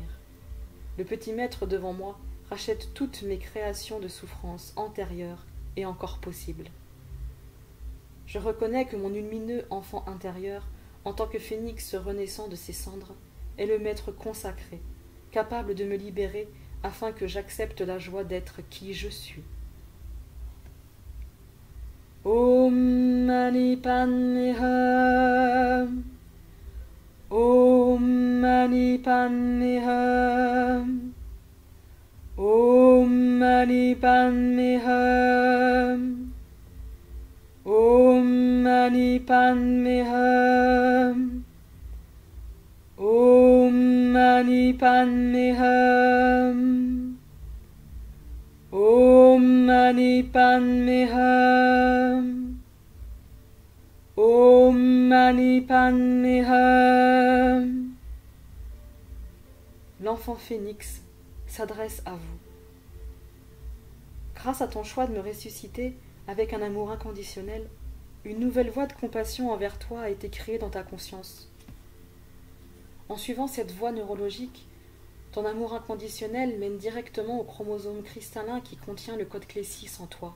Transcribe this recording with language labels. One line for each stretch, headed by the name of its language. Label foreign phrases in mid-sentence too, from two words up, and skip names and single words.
French: Le petit maître devant moi rachète toutes mes créations de souffrance antérieures et encore possibles. Je reconnais que mon lumineux enfant intérieur, en tant que phénix renaissant de ses cendres, est le maître consacré, capable de me libérer afin que j'accepte la joie d'être qui je suis.
Sanskrit: Om Mani Padme Hum. Om Mani Padme Hum. Om Mani Padme Hum. Om Mani Padme Hum. Om Mani Padme Hum. Om Mani Padme Hum. Om Mani Padme Hum.
French: L'enfant phénix s'adresse à vous. Grâce à ton choix de me ressusciter avec un amour inconditionnel, une nouvelle voie de compassion envers toi a été créée dans ta conscience. En suivant cette voie neurologique, ton amour inconditionnel mène directement au chromosome cristallin qui contient le code clé 6 en toi.